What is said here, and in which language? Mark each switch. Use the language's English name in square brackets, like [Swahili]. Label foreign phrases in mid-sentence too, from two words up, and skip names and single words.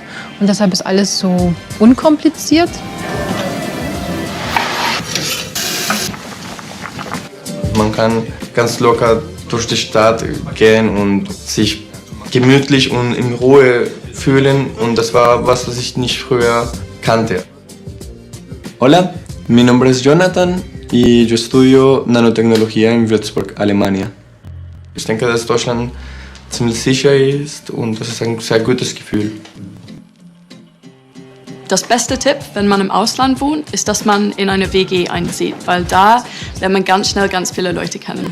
[German] Und deshalb ist alles so unkompliziert. Man kann ganz locker durch die Stadt gehen und sich gemütlich und in Ruhe fühlen. Und das war was ich nicht früher kannte. [Spanish] Hola, mi nombre es Jonathan y yo estudio Nanotecnología en Würzburg, Alemania. [German] Ich denke, dass Deutschland ziemlich sicher ist und das ist ein sehr gutes Gefühl. Das beste Tipp, wenn man im Ausland wohnt, ist, dass man in eine WG einzieht, weil da lernt man ganz schnell ganz viele Leute kennen.